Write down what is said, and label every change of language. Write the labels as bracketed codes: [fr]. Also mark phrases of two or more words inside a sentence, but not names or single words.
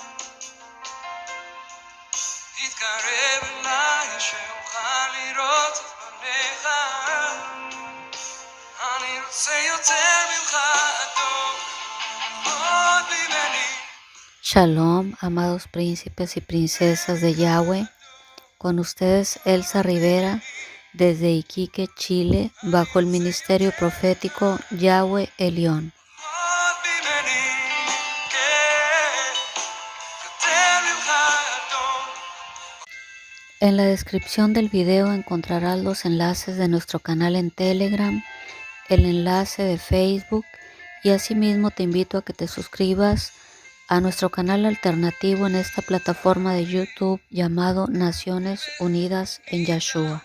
[he] תתקרב אליי שאוכל לראות את פניך, אני רוצה יותר ממך אדון, עוד ממני. [es] Shalom, amados príncipes y princesas de Yahweh. Con ustedes Elsa Rivera, desde Iquique, Chile, bajo el ministerio profético Yahweh Elión. [he] עוד ממני, כן, יותר ממך אדון. [es] En la descripción del video encontrarás los enlaces de nuestro canal en Telegram, el enlace de Facebook y asimismo te invito a que te suscribas a nuestro canal alternativo en esta plataforma de YouTube llamado Naciones Unidas en Yahshua.